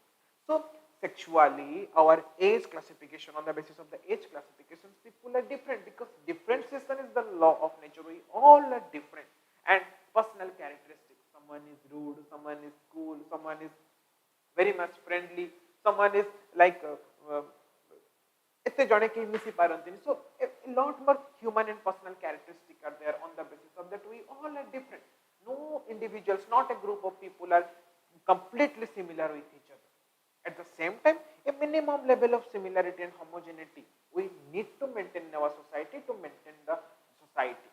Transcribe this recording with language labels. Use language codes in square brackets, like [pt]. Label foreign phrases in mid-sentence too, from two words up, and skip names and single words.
[en] So sexually, our age classification, on the basis of the age classifications, people are different because differentiation is the law of nature. We all are different. And personal characteristics, someone is rude, someone is cool, someone is very much friendly, someone is like [or] ଏତେ ଜଣେ କେହି ମିଶି ପାରନ୍ତିନି. [en] So a lot more human and personal characteristics are there. On the basis of that we all are different. No individuals, not a group of people are completely similar with each other. At the same time, a minimum level of similarity and homogeneity we need to maintain in our society to maintain the society.